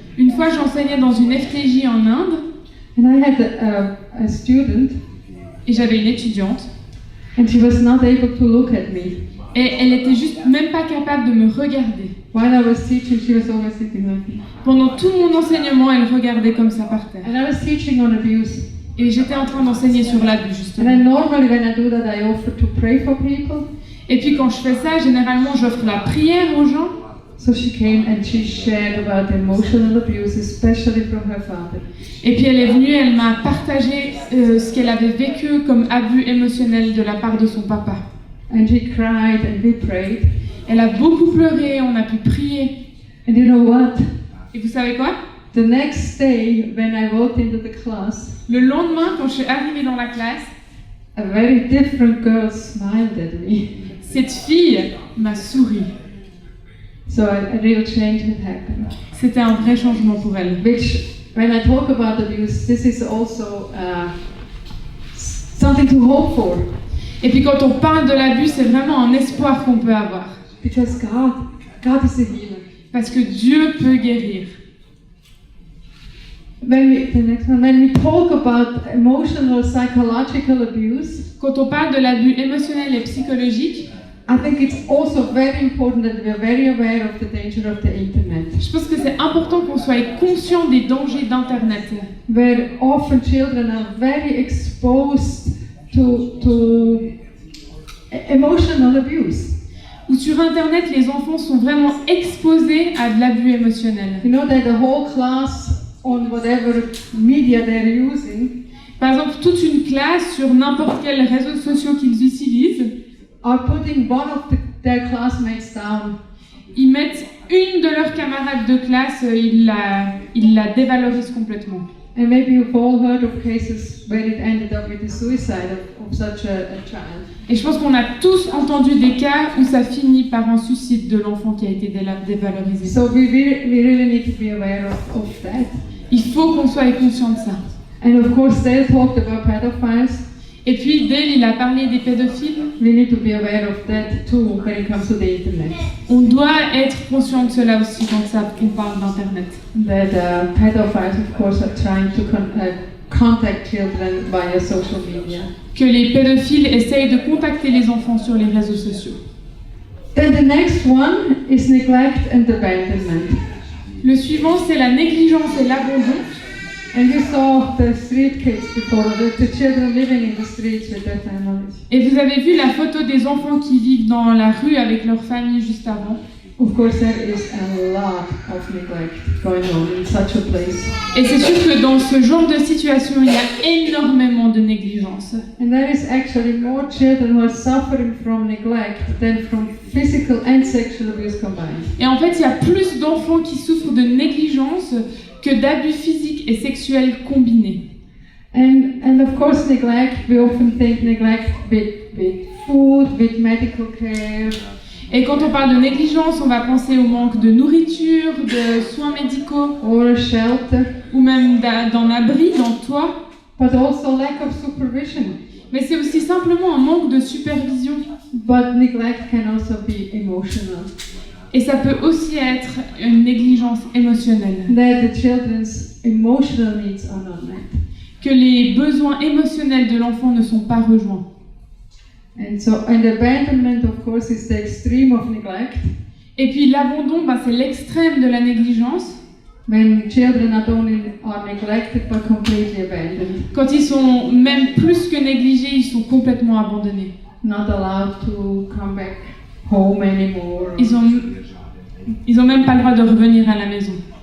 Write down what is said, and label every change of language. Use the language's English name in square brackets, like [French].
[French] Une fois, j'enseignais dans une FTJ en Inde [English] and I had a student, [French] et j'avais une étudiante [English] and she was not able to look at me. [French] et elle était juste même pas capable de me regarder. [English] While I was teaching, she was always sitting like this. [French] Pendant tout mon enseignement, elle regardait comme ça par terre. [English] And I was teaching on abuse. [French] Et j'étais en train d'enseigner sur l'abus, [English] And [French] justement. [English] I normally, when I do that, I offer to pray for people. [French] Et puis quand je fais ça, généralement, j'offre la prière aux gens. [English] So she came and she shared about emotional abuse, especially from her father. [French] Et puis elle est venue, elle m'a partagé ce qu'elle avait vécu comme abus émotionnel de la part de son papa. [English] And she cried and we prayed. [French] Elle a beaucoup pleuré, on a pu prier. [English] And you know what? [French] Et vous savez quoi? [English] The next day, when I walked into the class, [French] Le lendemain, quand je suis arrivée dans la classe, [English] a very different girl smiled at me. [French] cette fille m'a souri. [English] So a real change had happened. [French] C'était un vrai changement pour elle. [English] Which, when I talk about abuse, this is also something to hope for. [French] Et puis quand on parle de l'abus, c'est vraiment un espoir qu'on peut avoir. [English] Because God is a healer. [French] Parce que Dieu peut guérir. [English] When we talk about emotional, psychological abuse, [French] Quand on parle de l'abus émotionnel et psychologique, [English] I think it's also very important that we are very aware of the danger of the internet. [French] je pense que c'est important qu'on soit conscient des dangers d'Internet. [English] Where often children are very exposed to emotional abuse. [French] Où sur Internet, les enfants sont vraiment exposés à de l'abus émotionnel. [English] You know that the whole class on whatever media they're using [French] Par exemple, toute une classe sur n'importe quel réseau social qu'ils utilisent, [English] are putting one of their classmates down. [French] ils mettent une de leurs camarades de classe, ils la dévalorisent complètement. [English] And maybe you've all heard of cases where it ended up with the suicide of such a child. [French] Et je pense qu'on a tous entendu des cas où ça finit par un suicide de l'enfant qui a été dévalorisé. [English] So we really need to be aware of that. [French] Il faut qu'on soit conscient de ça. [English] And of course, Dale talked about pedophiles. [French] Et puis Dale, il a parlé des pédophiles. [English] We need to be aware of that too when it comes to the internet. [French] On doit être conscient de cela aussi quand on parle d'Internet. [English] That pedophiles, of course, are trying to contact children via social media. [French] Que les pédophiles essayent de contacter les enfants sur les réseaux sociaux. [English] Then the next one is neglect and abandonment. [French] Le suivant, c'est la négligence et l'abandon. [English] And you saw the street kids before, the children living in the streets with their families. [French] Et vous avez vu la photo des enfants qui vivent dans la rue avec leur famille juste avant. [English] Of course, there is a lot of neglect going on in such a place. [French] Et c'est sûr que dans ce genre de situation, il y a énormément de négligence. [English] And there is actually more children who are suffering from neglect than from physical and sexual abuse combined. [French] Et en fait, il y a plus d'enfants qui souffrent de négligence que d'abus physiques et sexuels combinés. [English] And of course, neglect, we often think neglect with food, with medical care. [French] Et quand on parle de négligence, on va penser au manque de nourriture, de soins médicaux, [English] Or a shelter, [French] ou même d'un abri, d'un toit. [English] but also lack of supervision. [French] Mais c'est aussi simplement un manque de supervision. [English] But neglect can also be emotional. [French] Et ça peut aussi être une négligence émotionnelle. [English] That the children's emotional needs are not met. [French] Que les besoins émotionnels de l'enfant ne sont pas rejoints. [English] And abandonment, of course, is the extreme of neglect. [French] Et puis l'abandon, c'est l'extrême de la négligence. [English] When children not only are neglected but completely abandoned, [French] Quand ils sont même plus que négligés, ils sont complètement abandonnés. [English] not allowed to come back home anymore. [French] Ils ont même pas le droit de revenir à la maison.